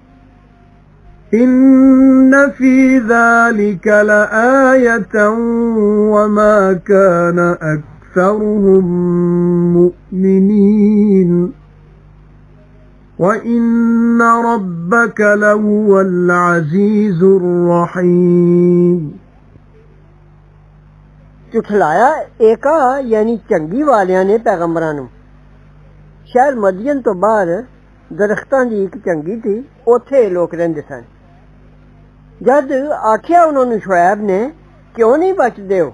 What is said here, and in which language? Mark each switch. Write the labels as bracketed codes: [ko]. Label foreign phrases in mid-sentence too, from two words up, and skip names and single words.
[ar] إن في ذلك لآية وما كان أكثرهم مؤمنين وإن ربك لهو العزيز الرحيم [pa] ਝੁਠਲਾਇਆ ਏਕਾ ਯਾਨੀ ਚੰਗੀ ਵਾਲਿਆਂ ਨੇ ਪੈਗੰਬਰਾਂ ਨੂੰ। ਸ਼ਹਿਰ ਮਦੀਨ ਤੋਂ ਬਾਹਰ ਦਰਖਤਾਂ ਦੀ ਇੱਕ ਚੰਗੀ ਸੀ, ਉੱਥੇ ਲੋਕ ਰਹਿੰਦੇ ਸਨ। ਜਦ ਆਖਿਆ ਉਹਨਾਂ ਨੂੰ ਸ਼ੁਐਬ ਨੇ, ਕਿਉਂ ਨਹੀਂ ਬਚਦੇ ਹੋ?